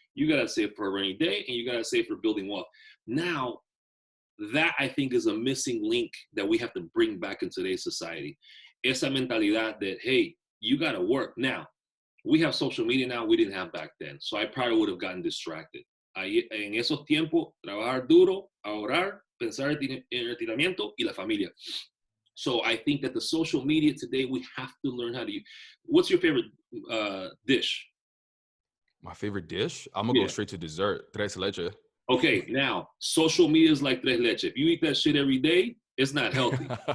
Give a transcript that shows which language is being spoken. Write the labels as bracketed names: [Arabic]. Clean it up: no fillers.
[English] You got to save for a rainy day, and you got to save for building wealth. Now, that I think is a missing link that we have to bring back in today's society. [Spanish] Esa mentalidad [English] that, hey, you got to work. Now, we have social media now, we didn't have back then. So I probably would have gotten distracted. [Spanish] Ahí, en esos tiempos, trabajar duro, ahorrar, pensar en retiramiento y la familia. [English] So I think that the social media today, we have to learn how to use. What's your favorite dish? my favorite dish? I'm gonna go Yeah. straight to dessert. Tres leche. Okay, now social media is like tres leche. If you eat that shit every day, it's not healthy.